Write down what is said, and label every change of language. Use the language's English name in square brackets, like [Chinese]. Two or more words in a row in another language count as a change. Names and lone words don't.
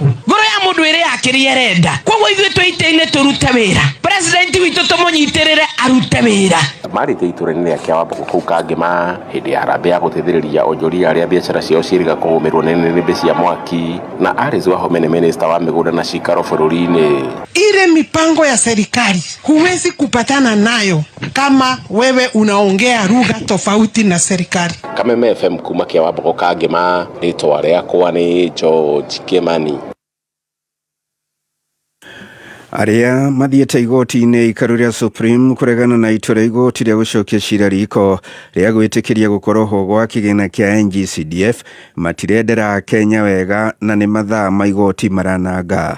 [Kikuyu] Ngoro ya mũndũ ĩrĩ yakĩrĩ erenda koguo ithuĩ twĩite-inĩ tũrute wĩra, president witũ tũmũnyitĩrĩre arute wĩra. Marĩte itũra-inĩ rĩa Kĩwambũkũ kũu Kangema hĩndĩ ya harambĩ ya gũteithĩrĩria onjoria arĩa biacara ciao ciĩrĩga kũgũmĩrwo nĩ nĩnĩmbĩ cia mwaki na Alice Wahome nĩ minister wa mĩgũnda na cikaro bũrũri-inĩ. [Swahili] Ile mipango ya serikali huwezi kupatana nayo kama wewe unaongea lugha tofauti na serikali. [Kikuyu] Kameme FM kuma kia Wamboko Kangema ritwa riakwa ni George Kimani. Aria mathiete igoti-inĩ ikaru ria Supreme kuregana na itua ria igoti ria gucokia cira riko ria gwĩtĩkĩria gũkorwo ho gwa kĩgĩna kĩa NGCDF matirendera Kenya wega na nĩ mathaa ma igoti marananga.